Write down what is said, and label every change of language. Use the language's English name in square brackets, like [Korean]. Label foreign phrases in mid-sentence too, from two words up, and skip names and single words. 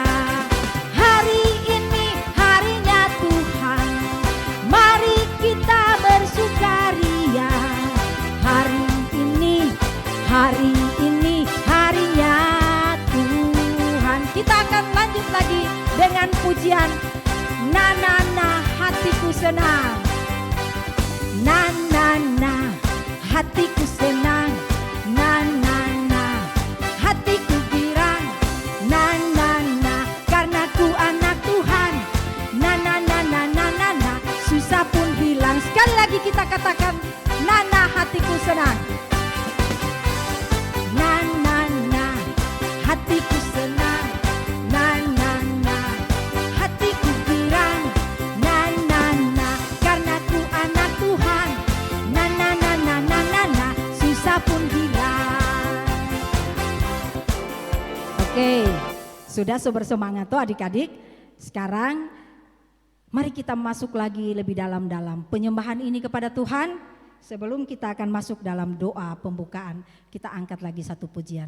[Indonesian] Hari ini harinya Tuhan, mari kita bersukaria. Hari ini harinya Tuhan. Kita akan lanjut lagi dengan pujian na na na hatiku senang, na na na hatiku senang, na na na hatiku girang, na na na karena ku anak Tuhan, na na na na na na na susah pun hilang. Sekali lagi kita katakan, na na hatiku senang, na na na hatiku senang, na na na hatiku girang, na na na karena ku anak Tuhan, na na na na na na na susah pun hilang. Oke, sudah bersemangat tuh adik-adik. Sekarang mari kita masuk lagi lebih dalam penyembahan ini kepada Tuhan. Sebelum kita akan masuk dalam doa pembukaan, kita angkat lagi satu pujian.